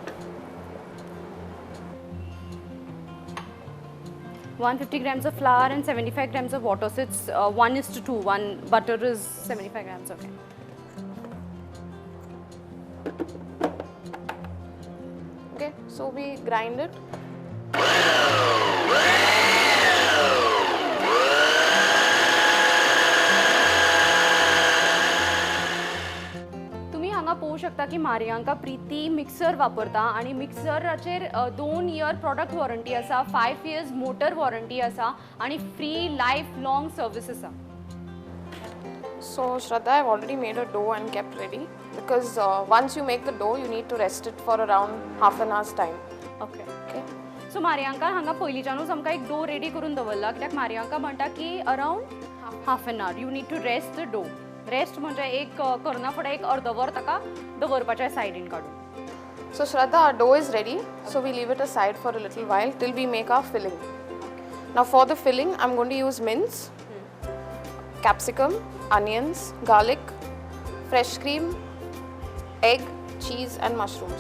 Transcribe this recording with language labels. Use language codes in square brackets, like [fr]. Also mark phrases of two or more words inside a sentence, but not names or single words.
[en] 150 grams of flour and 75 grams of water. So it's 1:2. One butter is 75 grams. Okay. Okay, so we grind it. [kok] तुम्ही हांगा पळोवंक शकता की मारियांका प्रीती मिक्सर वापरता आणि मिक्सराचेर [en] 2 year product warranty [kok] आसा, [en] 5 years motor warranty [kok] आसा आणि [en] free lifelong service [kok] आसा. [en] So Shraddha, I've already made a dough and kept ready because once you make the dough, you need to rest it for around half an hour's time. ओके. [kok] सो मारियांका हांगा पयलींच्यानूच आमकां एक [en] dough ready [kok] करून दवरला कित्याक मारियांका म्हणटा की [en] around half an hour you need to rest the dough. [kok] रेस्ट म्हणजे एक करना फुडें एक अर्दवर ताका दवरपाचें सायडीन काडून. [en] So Shraddha, our dough is ready. So we leave it aside for a little while till we make our filling. Now for the filling, I'm going to use mince, capsicum, onions, garlic, fresh cream, egg, cheese and mushrooms.